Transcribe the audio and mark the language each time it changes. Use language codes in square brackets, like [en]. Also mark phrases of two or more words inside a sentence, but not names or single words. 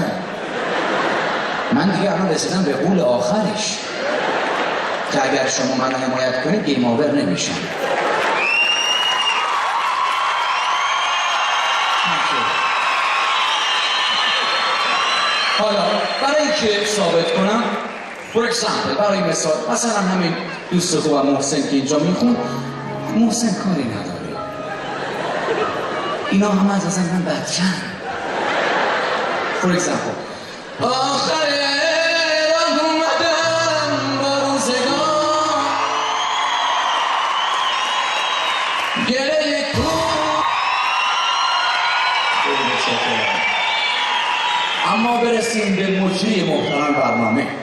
[fa] من دیگه الان رسیدم به قول آخرش که اگر شما منو حمایت کنید [en] game over [fa] نمیشم. حالا برای اینکه ثابت کنم [en] for example [fa] برای مثال مثلا همین دوست خوبم محسن که اینجا میخون، محسن کاری نداره، اینا همه از من بچه‌ن. [en] for example [fa] آخر راه اومدم با روزگار گره اما برسیم به مجری محترم برنامه.